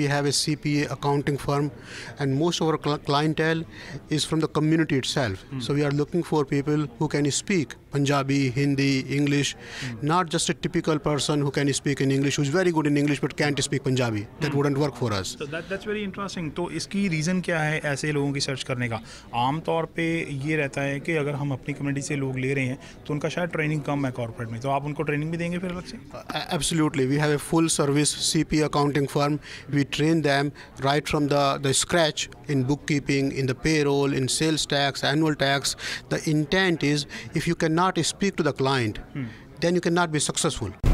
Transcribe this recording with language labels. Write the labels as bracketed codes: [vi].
[en] We have a CPA accounting firm, and most of our clientele is from the community itself. So we are looking for people who can speak Punjabi, Hindi, English, not just a typical person who can speak in English, who's very good in English but can't speak Punjabi. That wouldn't work for us. So that's very interesting. [hi] तो इसकी reason क्या है ऐसे लोगों की search करने का? आम तौर पे ये रहता है कि अगर हम अपनी कम्युनिटी से लोग ले रहे हैं तो उनका शायद ट्रेनिंग कम है कॉर्पोरेट में, तो आप उनको ट्रेनिंग भी देंगे फिर अलग से? [en] Absolutely. We have a full service CPA accounting firm. We train them right from the scratch in bookkeeping, in the payroll, in sales tax, annual tax. The intent is if you cannot speak to the client, then you cannot be successful.